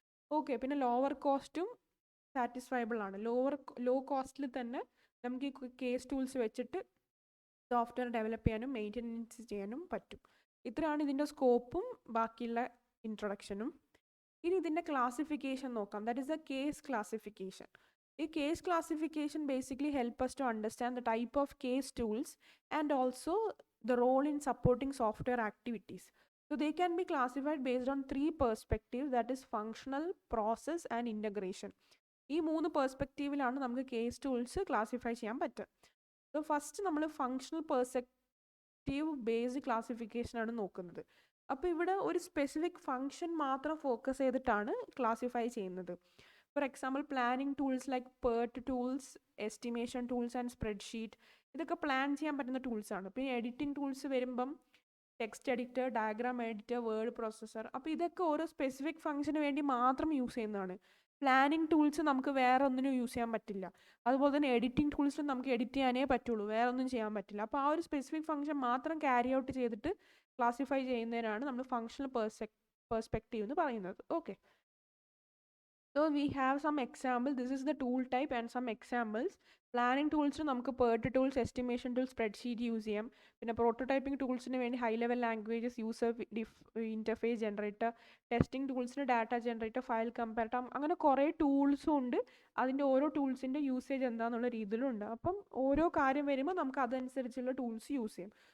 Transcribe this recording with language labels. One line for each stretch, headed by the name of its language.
Malayalam: Okay, പിന്നെ lower കോസ്റ്റും സാറ്റിസ്ഫൈബിൾ ആണ്. ലോ കോസ്റ്റിൽ തന്നെ നമുക്ക് ഈ കേസ് ടൂൾസ് വെച്ചിട്ട് സോഫ്റ്റ്വെയർ ഡെവലപ്പ് ചെയ്യാനും മെയിൻ്റനൻസ് ചെയ്യാനും പറ്റും. ഇത്രയാണ് ഇതിൻ്റെ സ്കോപ്പും ബാക്കിയുള്ള ഇൻട്രൊഡക്ഷനും. ഇനി ഇതിൻ്റെ ക്ലാസിഫിക്കേഷൻ നോക്കാം.
English: That is the case classification. ഈ case classification basically help us to understand the type of case tools and also the role in supporting software activities. So they can be classified based on three perspectives, that is functional, process and integration.
Malayalam: ഈ മൂന്ന് പെർസ്പെക്റ്റീവിലാണ് നമുക്ക് case tools classify ചെയ്യാൻ പറ്റുക. So first നമ്മൾ functional perspective based ക്ലാസിഫിക്കേഷനാണ് നോക്കുന്നത്. അപ്പോൾ ഇവിടെ ഒരു സ്പെസിഫിക് ഫങ്ഷൻ മാത്രം ഫോക്കസ് ചെയ്തിട്ടാണ് ക്ലാസിഫൈ ചെയ്യുന്നത്. For example planning tools like PERT tools, estimation tools and spreadsheet, ഇതൊക്കെ പ്ലാൻ ചെയ്യാൻ പറ്റുന്ന ടൂൾസാണ്. പിന്നെ എഡിറ്റിംഗ് ടൂൾസ് വരുമ്പം text editor, diagram editor, word processor. അപ്പോൾ ഇതൊക്കെ ഓരോ സ്പെസിഫിക് ഫംഗ്ഷന് വേണ്ടി മാത്രം യൂസ് ചെയ്യുന്നതാണ്. പ്ലാനിങ് ടൂൾസ് നമുക്ക് വേറെ ഒന്നിനും യൂസ് ചെയ്യാൻ പറ്റില്ല. അതുപോലെ തന്നെ എഡിറ്റിംഗ് ടൂൾസിൽ നമുക്ക് എഡിറ്റ് ചെയ്യാനേ പറ്റുള്ളൂ, വേറെ ഒന്നും ചെയ്യാൻ പറ്റില്ല. അപ്പോൾ ആ ഒരു സ്പെസിഫിക് ഫംഗ്ഷൻ മാത്രം ക്യാരി ഔട്ട് ചെയ്തിട്ട് ക്ലാസിഫൈ ചെയ്യുന്നതിനാണ് നമ്മൾ ഫങ്ഷണൽ പെർസ്പെക്റ്റീവ് എന്ന് പറയുന്നത്.
English: Okay, so we have some example. This is the tool type and some examples. Planning tools നമുക്ക് PERT tools, estimation tools, spreadsheet use ചെയ്യാം.
Malayalam: പിന്നെ പ്രോട്ടോടൈപ്പിംഗ് ടൂൾസിന് വേണ്ടി high level languages, user interface generator, testing ടൂൾസിന് data generator, file comparator, അങ്ങനെ കുറേ ടൂൾസും ഉണ്ട്. അതിൻ്റെ ഓരോ ടൂൾസിൻ്റെ usage എന്താണെന്നുള്ള രീതിയിലും ഉണ്ട്. അപ്പം ഓരോ കാര്യം വരുമ്പോൾ നമുക്ക് അതനുസരിച്ചുള്ള ടൂൾസ് യൂസ് ചെയ്യാം.